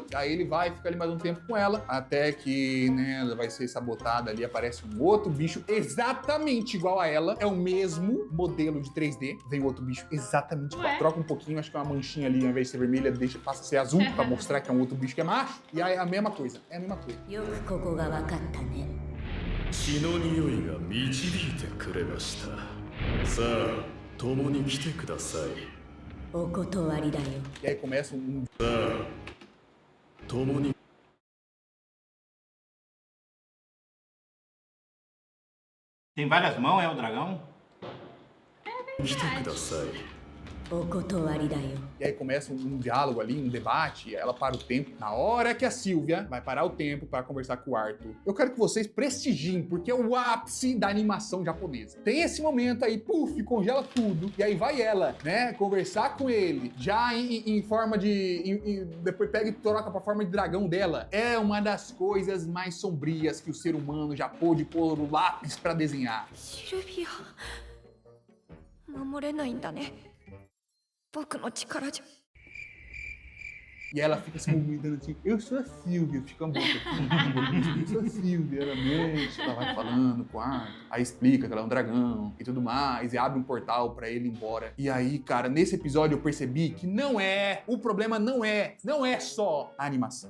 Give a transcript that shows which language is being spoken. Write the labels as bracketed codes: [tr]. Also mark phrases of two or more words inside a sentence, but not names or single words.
[pt] Aí ele vai, fica ali mais um tempo com ela, até que, né, ela vai ser sabotada ali, aparece um outro bicho exatamente igual a ela, é o mesmo modelo de 3D, vem outro bicho exatamente igual, troca um pouquinho, acho que é uma manchinha ali, ao invés de ser vermelha, passa a ser azul, pra mostrar que é um outro bicho que é macho, e aí é a mesma coisa, é a mesma coisa. [ja] よくここが分かったね。血の匂いが導いてくれました。さあ共に来てください。お断りだよ。 [pt] E aí começa um [ja] 共に [pt] Tem várias mãos, é o dragão? [ja] 来てください。お断りだよ。 [pt] E aí começa um diálogo ali, um debate, ela para o tempo. Na hora que a Sylvia vai parar o tempo para conversar com o Arthur, eu quero que vocês prestigiem, porque é o ápice da animação japonesa. Tem esse momento aí, puf, congela tudo, e aí vai ela, né, conversar com ele, já em forma de... depois pega e troca pra forma de dragão dela. É uma das coisas mais sombrias que o ser humano já pôde pôr o lápis para desenhar. [ja] シルビア守れないんだね僕の力じゃ [pt] E ela fica se movimentando assim, eu sou a Sylvia, fica a boca assim, eu sou a Sylvia, ela mexe, ela vai falando no quarto, aí explica que ela é um dragão e tudo mais, e abre um portal pra ele ir embora. E aí, cara, nesse episódio eu percebi que o problema não é só a animação.